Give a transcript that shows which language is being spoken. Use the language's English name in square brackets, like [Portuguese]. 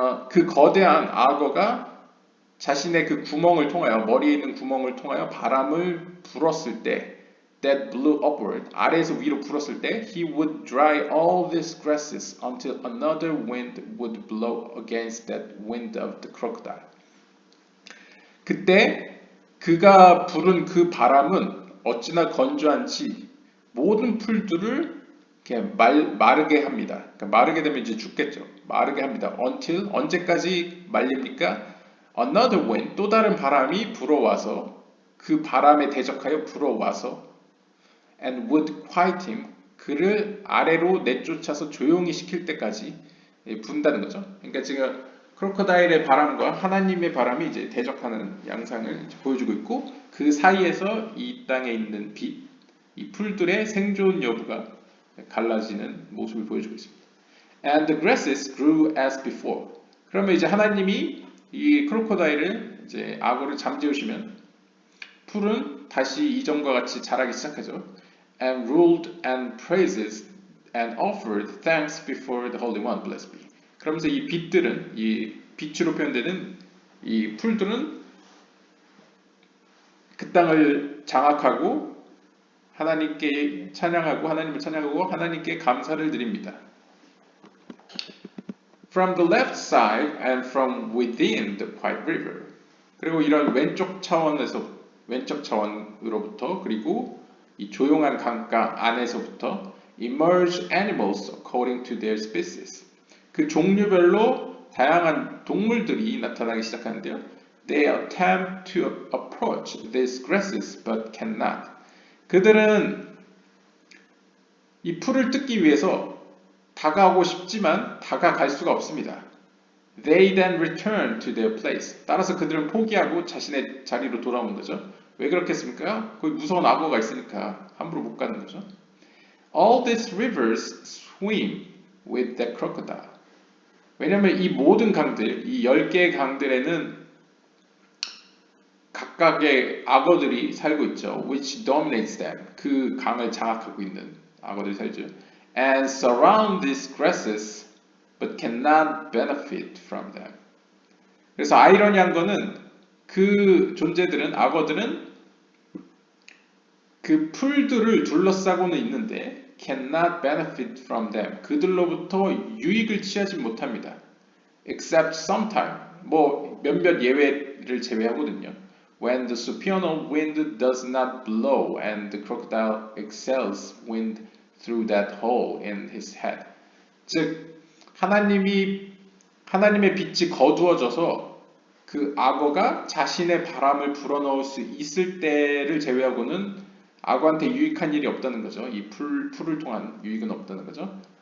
[Korean] 그 거대한 악어가 자신의 그 구멍을 통하여, 머리에 있는 구멍을 통하여 바람을 불었을 때, [English] that blew upward, [Korean] 아래에서 위로 불었을 때, [English] he would dry all these grasses until another wind would blow against that wind of the crocodile. [Korean] 그때 그가 부른 그 바람은 어찌나 건조한지 모든 풀들을 이렇게 마르게 합니다. 그러니까 마르게 되면 이제 죽겠죠. 마르게 합니다. [English] Until [Korean] 언제까지 말립니까? [English] Another wind, [Korean] 또 다른 바람이 불어와서 그 바람에 대적하여 불어와서 [English] and would quiet him, [Korean] 그를 아래로 내쫓아서 조용히 시킬 때까지 분다는 거죠. 그러니까 지금 크로커다일의 바람과 하나님의 바람이 이제 대적하는 양상을 보여주고 있고 그 사이에서 이 땅에 있는 빛, 이 풀들의 생존 여부가 갈라지는 모습을 보여주고 있습니다. [English] And the grasses grew as before. [Korean] 그러면 이제 하나님이 이 크로커다일을 이제 악어를 잠재우시면 풀은 다시 이전과 같이 자라기 시작하죠. [English] And ruled and praises and offered thanks before the Holy One, blessed be. [Korean] 그러면서 이 빛들은, 이 빛으로 표현되는 이 풀들은 그 땅을 장악하고 하나님께 찬양하고 하나님을 찬양하고 하나님께 감사를 드립니다. [English] From the left side and from within the quiet river. [Korean] 그리고 이런 왼쪽 차원으로부터 그리고 이 조용한 강가 안에서부터 [English] emerge animals according to their species. [Korean] 그 종류별로 다양한 동물들이 나타나기 시작하는데요. [English] They attempt to approach these grasses but cannot. [Korean] 그들은 이 풀을 뜯기 위해서 다가오고 싶지만 다가갈 수가 없습니다. [English] They then return to their place. [Korean] 따라서 그들은 포기하고 자신의 자리로 돌아오는 거죠. 왜 그렇겠습니까? 거기 무서운 악어가 있으니까 함부로 못 가는 거죠. [English] All these rivers swim with the crocodile. [Korean] 왜냐하면 이 모든 강들, 이 10개의 강들에는 각각의 악어들이 살고 있죠. [English] Which dominates them. [Korean] 그 강을 장악하고 있는 악어들이 살죠. [English] And surround these grasses but cannot benefit from them. [Korean] 그래서 아이러니한 거는 그 존재들은 악어들은 그 풀들을 둘러싸고는 있는데 [English] cannot benefit from them. [Korean] 그들로부터 유익을 취하지 못합니다. [English] Except sometime. [Korean] 뭐 몇몇 예외를 제외하거든요. [English] When the supernal wind does not blow and the crocodile exhales wind through that hole in his head. [Korean] 즉 하나님의 빛이 거두어져서 그 악어가 자신의 바람을 불어넣을 수 있을 때를 제외하고는 악어한테 유익한 일이 없다는 거죠. 이 풀을 통한 유익은 없다는 거죠.